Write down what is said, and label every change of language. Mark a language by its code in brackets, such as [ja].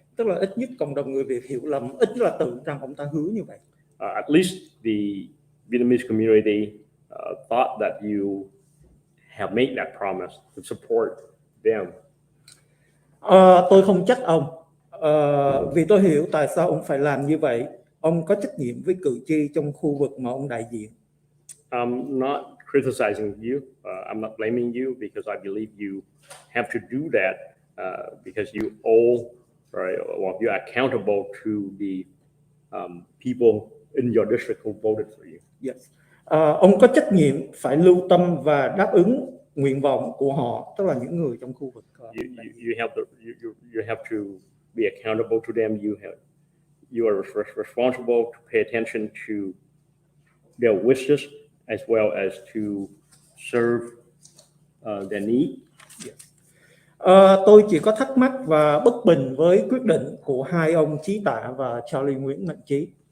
[vi] Tức là ít nhất cộng đồng người Việt hiểu lầm, ít là tưởng rằng ông ta hứa như vậy. [en] At least the Vietnamese community thought that you have made that promise to support them. [vi] Tôi không trách ông vì tôi hiểu tại sao ông phải làm như vậy. Ông có trách nhiệm với cử tri trong khu vực mà ông đại diện. [en] I'm not criticizing you. I'm not blaming you because I believe you have to do that because you owe or you're accountable to the people in your district who voted for you. Yes. [vi] Ông có trách nhiệm phải lưu tâm và đáp ứng nguyện vọng của họ, tức là những người trong khu vực. [en] You have to be accountable to them. You are responsible to pay attention to their wishes as well as to serve their need. Yes. [vi] Tôi chỉ có thắc mắc và bất bình với quyết định của hai ông Chí Tạ và Charlie Nguyễn Mạnh Trí.